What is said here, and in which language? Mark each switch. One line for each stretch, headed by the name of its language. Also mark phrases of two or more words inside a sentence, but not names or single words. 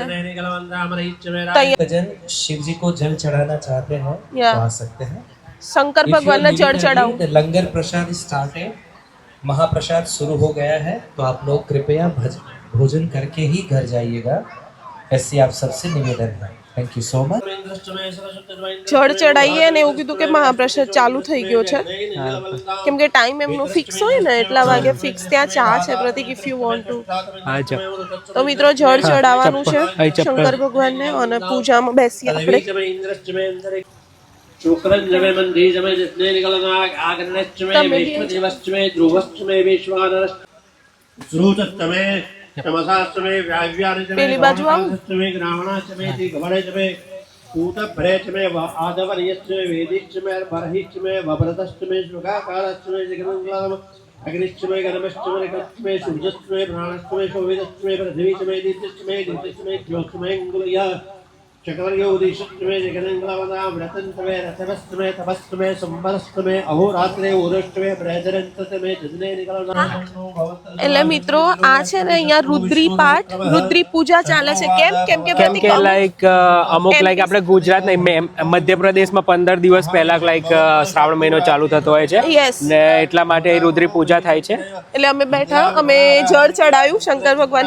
Hindi: भजन शिव जी को जल चढ़ाना चाहते हैं तो आ सकते हैं। शंकर भगवान ने जल चढ़ाओ। लंगर प्रसाद स्टार्ट है, महाप्रसाद शुरू हो गया है, तो आप लोग कृपया भोजन करके ही घर जाइएगा, ऐसी आप सबसे निवेदन है।
English: thank you so much.
Gujarati: જળ ચડાવીએ ને એવું કીધું કે મહાપ્રસાદ ચાલુ થઈ ગયો છે, કેમ કે ટાઈમ એમનો ફિક્સ હોય ને એટલા વાગે ફિક્સ ત્યાં ચા છે પ્રતિક,
English: if you want to.
Gujarati: હા ચપ તો મિત્રો જળ ચડાવવાનું છે અહીં ચપ્પલ. શંકર ભગવાનને અને પૂજામાં બેસીએ આપણે.
Sanskrit: शुक्रंजमे मंदीजमे जितने निकलना आगन्नचमे वैश्वदेवश्चमे ध्रुवश्चमे वैश्वानरश्च श्रुतश्चमे तमसाश्चमे व्याव्यानचमे
Gujarati: પેલી બાજુ આવો.
Sanskrit: वामनाश्चमे ग्रामणाश्चमे दिग्भरेश्चमे कूटभ्रेश्चमे आदवर्यश्चमे वेदिश्चमे बर्हिश्चमे वव्रतश्चमे शुकाकारश्चमे जगन्मङ्गलम् अग्निश्चमे गणमश्चमे निकश्चमे सूर्यश्चमे प्राणश्चमे शोभितश्चमे पृथ्वीश्चमे दित्यश्चमे दित्यश्चमे ज्योतिश्चमे अंगुलयः चक्रवर्योदिशमे जगन्मङ्गलवदा व्रतन्तमे रथवस्तमे तपस्तमे संवरस्तमे अहोरात्रे उदष्टमे ब्रहदरन्तमे जजने निकलना.
Gujarati: એટલે મિત્રો આ છે ને અહીંયા રુદ્રી પાઠ, રુદ્રી પૂજા ચાલે છે. કેમ કેમ કે કેમ કે લાઈક અમુક લાઈક આપણે ગુજરાત નહીં મધ્યપ્રદેશમાં 15 દિવસ પહેલા લાઈક શ્રાવણ મહિનો ચાલુ થતો હોય છે
English: Yes.
Gujarati: ને એટલા માટે રુદ્રી પૂજા થાય છે. એટલે અમે બેઠા, અમે જળ ચડાવ્યું શંકર ભગવાનને.